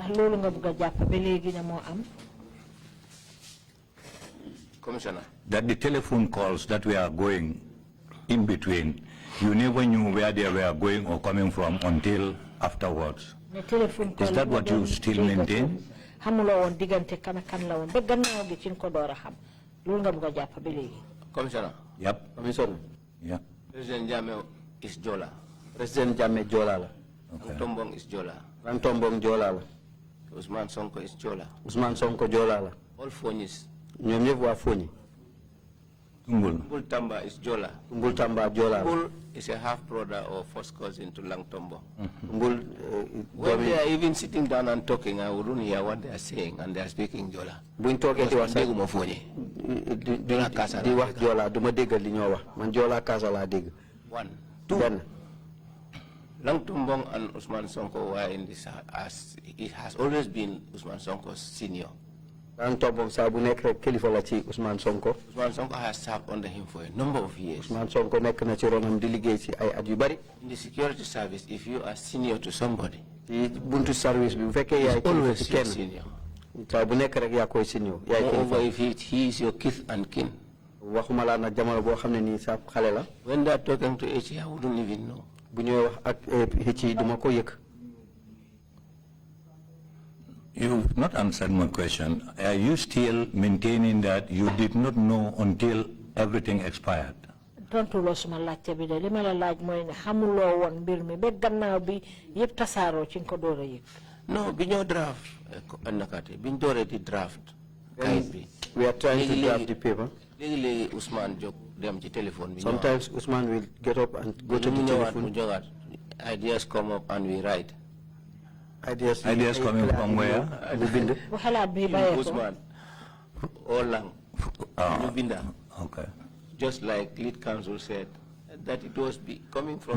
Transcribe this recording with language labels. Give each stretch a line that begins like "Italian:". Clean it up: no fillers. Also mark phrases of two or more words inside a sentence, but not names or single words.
English: Commissioner. That the telephone calls that we are going in between, you never knew where they were going or coming from until afterwards. Is that what you still maintain?
Wolof: xamuloo woon diggante kan ak kan la woon ba gannaaw gi ci nga ko door a xam loolu nga bëgg a jàpp ba léegi.
English: Commissioner. Yep. Commissioner. Yeah. President Jammeh is Jola.
Wolof: President Jammeh Jola la.
English: Okay. Tombong is Jola.
Wolof: Tombong Jola la.
English: Usman Sonko is Jola.
Wolof: Usman Sonko Jola la.
English: All Fonyis.
Wolof: ñoom ñëpp waa Fonyi.
English: Tumbul Tamba is Jola.
Wolof: Tumbul Tamba Jola la.
English: Tumbul is a half brother or first cousin to Lang Tombo. Tumbul. When they are even sitting down and talking, I wouldn't hear what they are saying, and they are speaking Jola.
Wolof: buñ toogee di wax dégguma Fonyi. di wax Jola du ma dégg li ñoo wax man Jola Kasa laa dégg.
English: One. Two.
Wolof: benn.
English: Lang Tombong and Usman Sonko were in this, as it has always been Usman Sonko's senior.
Wolof: Lang Tombong saa bu nekk rek kilifa la ci Usman Sonko.
English: Usman Sonko has served under him for a number of years.
Wolof: Usman Sonko nekk na ci ronam di liggéey ci ay at yu bari.
English: In the security service, if you are senior to somebody,
Wolof: ci buntu service bi bu fekkee yaay kilifa ci kenn. senior. saa bu nekk rek yaa koy senior. yaay
English: Moreover,
Wolof: kilifa.
English: if he is your kith and kin.
Wolof: waxuma laa nag jamono boo xam ne nii sa xale la.
English: When they are talking to H, I wouldn't even know.
Wolof: bu ñuy wax ak ci duma ko yëg.
English: You've not answered my question. Are you still maintaining that you did not know until everything expired?
Wolof: tontuloo suma laajte bi de li ma la laaj mooy ne xamuloo woon mbir mi ba gannaaw bi yëpp tasaaroo ci nga ko door a yëg. No, biño draft, nakate, biño di draft.
English: We are trying to draft the paper.
Wolof: Legi Usman jog dem ci telephone bi.
English: Sometimes Usman will get up and go to the telephone. Ideas come up and we write. Ideas coming from where? Usman or Lang. Okay. Just like lead counsel said, that it was coming from...